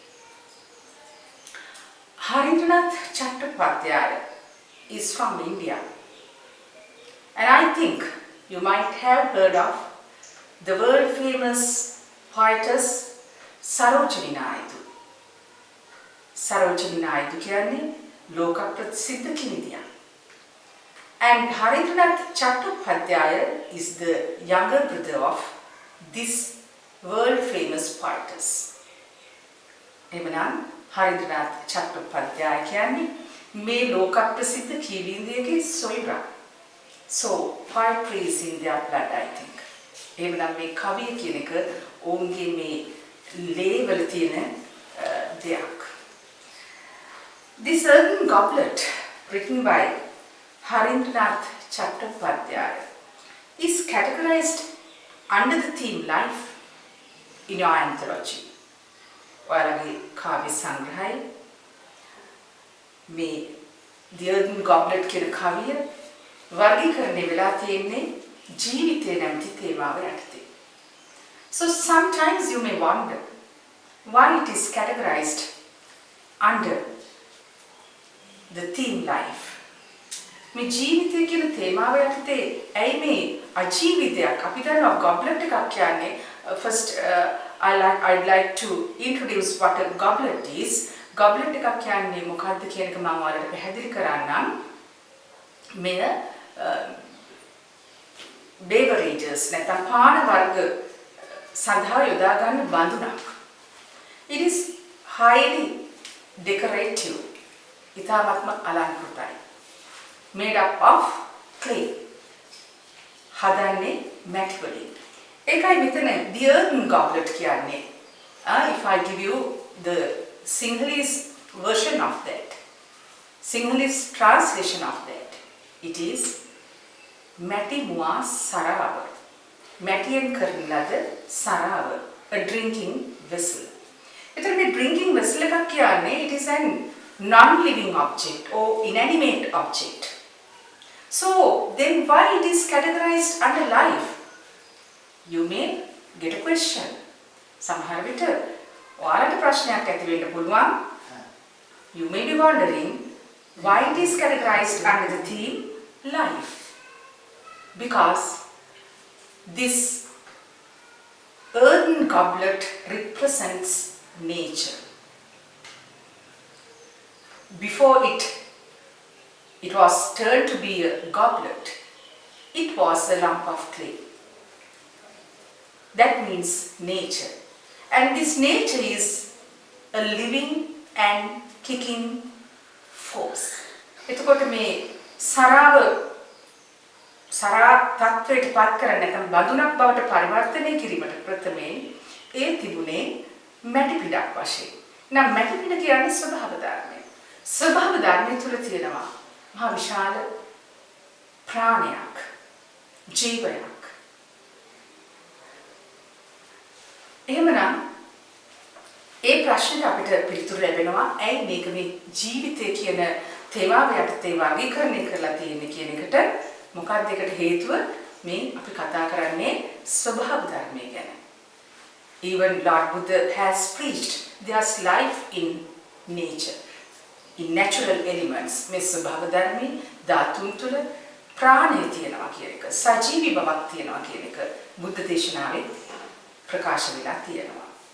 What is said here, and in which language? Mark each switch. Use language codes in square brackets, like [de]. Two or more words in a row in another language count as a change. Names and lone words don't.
[en] Harindranath Chattopadhyaya is from India, and I think you might have heard of the world famous poetess Sarojini Naidu. [si] Sarojini Naidu කියන්නේ ලෝක ප්‍රසිද්ධ කිනිදියක්. [en] And Harindranath Chattopadhyaya is the younger brother of this world famous poetess. [si] එමනම් Harindranath Chattopadhyaya කියන්නේ මේ ලෝක ප්‍රසිද්ධ කීවීන්දියගේ සොයුරා. [en] So poetry is in their blood, I think. [si] එමනම් මේ කවිය කියන එක ඔවුන්ගේ මේ ලේවල තියෙන දෙයක්. [en] This Earthen Goblet, written by Harindranath Chattopadhyaya, is categorized under the theme Life in your anthology. [si] ඔයාලගේ කාව්‍ය සංග්‍රහය මේ The Earthen Goblet කියන කවිය වර්ගීකරණය වෙලා තියෙන්නේ ජීවිතය නැමැති තේමාව යටතේ. [en] So sometimes you may wonder why it is categorized under the theme life. [si] මේ ජීවිතය කියන තේමාව යටතේ ඇයි මේ අජීවිතයක් අපි දන්නවා goblet එකක් කියන්නේ [en] first I'd like to introduce what a goblet is. [si] Goblet එකක් කියන්නේ මොකක්ද කියන එක මම ඔයාලට පැහැදිලි කරන්නම්. මෙය beverages නැත්නම් පාන වර්ග සඳහා යොදා ගන්න බඳුනක්. [en] It is highly decorative. [si] ඉතාමත්ම අලංකෘතයි. [en] Made up of clay. [si] හදන්නේ මැටි වලින්. ඒකයි මෙතන The Earthen Goblet කියන්නේ. [en] If I give you the Sinhalese version of that, Sinhalese translation of that, it is [si] මැටි මුවා සරාව. මැටියෙන් කරන ලද සරාව, [en] a drinking vessel. [si] එතන මේ [en] drinking vessel [si] එකක් කියන්නේ [en] it is an non-living object or inanimate object. So then why it is categorized under life? You may get a question. [si] සමහර විට ඔයාලට ප්‍රශ්නයක් ඇති වෙන්න පුළුවන්. [en] You may be wondering why it is categorized under the theme life. Because this earthen goblet represents nature. Before it it was turned to be a goblet. It was a lump of clay. That means nature. And this nature is a living and kicking force. [si] එතකොට මේ සරාව සරා තත්වයට පත් කරන්න නැත්නම් බඳුනක් බවට පරිවර්තනය කිරීමට ප්‍රථමයෙන් ඒ තිබුණේ මැටි පිටක් වශයෙන්. නම් මැටි පිට කියන්නේ ස්වභාව ධර්මය. ස්වභාව ධර්මය තුළ තියෙනවා මහා විශාල ප්‍රාණයක්, ජීවයක්. එහෙමනම් ඒ ප්‍රශ්නෙට අපිට පිළිතුරු ලැබෙනවා ඇයි මේක මේ ජීවිතය කියන තේමාව යටතේ වර්ගීකරණය කරලා තියෙන්නේ කියන එකට. මොකක්ද ඒකට හේතුව? මේ අපි කතා කරන්නේ ස්වභාව ධර්මය ගැන. [en] Even Lord Buddha has preached there's life in nature, in natural elements. [si] මේ ස්වභාව ධර්මී ධාතුන් තුළ ප්‍රාණය තියෙනවා කියන එක, සජීවී බවක් තියෙනවා කියන එක බුද්ධ දේශනාවේ ප්‍රකාශ වෙලා තියෙනවා.